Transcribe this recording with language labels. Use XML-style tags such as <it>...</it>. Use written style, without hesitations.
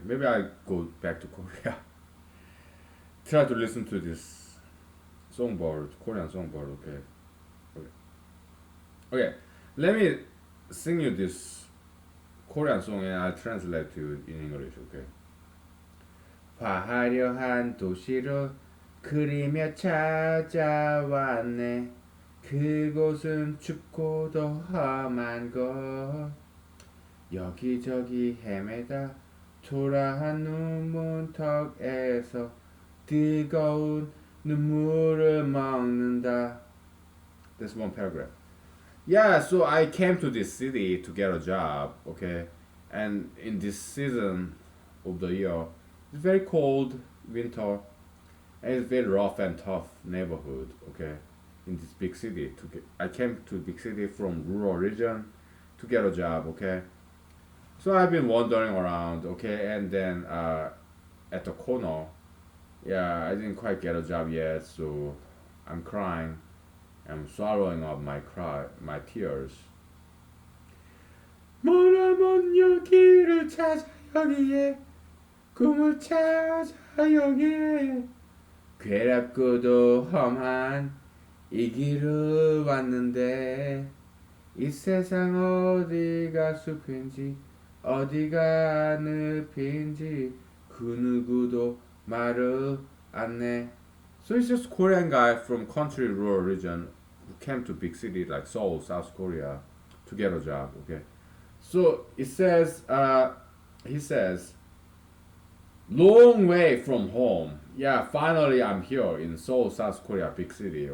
<en>Maybe I go back to Korea. Try to listen to this songbird, Korean songbird, okay. Okay. Okay. Let me sing you this Korean song and I'll translate to you in English, okay?</en> <ko>화려한 도시로 그리며 찾아왔네. 그곳은 춥고도 험한 곳. 여기저기 헤매다 초라한 눈문턱에서 뜨거운 눈물을 먹는다.</ko> <en>That's one paragraph. Yeah, so I came to this city to get a job, okay? And in this season of the year, it's very cold, winter, and it's very rough and tough neighborhood, okay? In this big city, I came to big city from rural region to get a job, okay? So I've been wandering around, okay, and then at the corner, yeah, I didn't quite get a job yet, so I'm crying. I'm swallowing up my tears.</en> <ko>머나먼 여기를 찾아야 여기에 꿈을 찾아 여기에 괴롭고도 험한 이 길을 왔는데 이 세상 어디가 숲인지 어디가 늪인지 그 누구도 말을 안 해.</ko> <en>So it's just Korean guy from country rural region who came to big city like Seoul, South Korea to get a job. Okay, so it says he says long way from home. Yeah, finally I'm here in Seoul, South Korea, big city.</en>